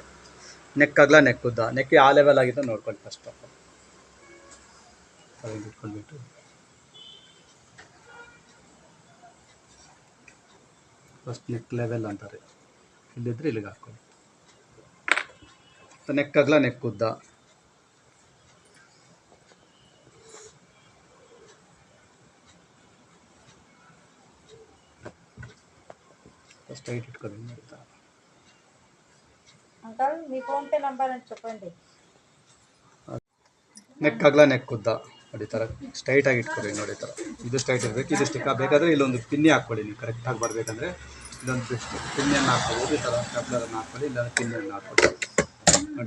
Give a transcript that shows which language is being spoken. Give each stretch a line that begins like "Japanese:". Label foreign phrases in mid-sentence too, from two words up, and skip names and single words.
Kannada: ನೆಕ್ ಅಗಲ, ನೆಕ್ ಉದ್ದ. ನೆಕ್ ಯಾವ ಲೆವೆಲ್ ಆಗಿತ್ತು ನೋಡ್ಕೊಳ್ಳಿ ಫಸ್ಟ್. ಇಟ್ಕೊಂಡ್ಬಿಟ್ಟು
English: first neck level
Kannada: ಅಂತಾರೆ, ಇಲ್ಲಿದ್ರೆ ಇಲ್ಲಿಗೆ ಹಾಕ್ಕೊಳ್ಳಿ. ನೆಕ್ ಅಗಲ, ನೆಕ್ ಉದ್ದ.
English: first height
Telugu: ఇట్టుకోండి. అంకల్ మీ ఫోన్ పే నంబర్ అని చెప్పండి.
Kannada: ನೆಕ್ ಅಗಲ, ನೆಕ್ ಉದ್ದ ನೋಡಿ. ಈ ಥರ ಸ್ಟ್ರೈಟಾಗಿ ಇಟ್ಕೊಳ್ಳಿ ನೋಡಿ. ಈ ಥರ ಇದು ಸ್ಟ್ರೈಟ್ ಇರಬೇಕು, ಇದು ಸ್ಟಿಕ್ ಬೇಕಾದರೆ ಇಲ್ಲೊಂದು ಪಿನ್ನಿ ಹಾಕ್ಕೊಳ್ಳಿ. ನೀವು ಕರೆಕ್ಟಾಗಿ ಬರಬೇಕಂದ್ರೆ ಇಲ್ಲೊಂದು ಪಿನ್ನಿಯನ್ನು ಹಾಕ್ಕೊಳ್ಳಿ. ಈ ಥರ ಸ್ಟೆಪ್ಲರನ್ನು ಹಾಕ್ಕೊಳ್ಳಿ, ಇಲ್ಲಾಂದ್ರೆ ಪಿನ್ನಿಯನ್ನು ಹಾಕ್ಕೊಳ್ಳಿ ನೋಡಿ.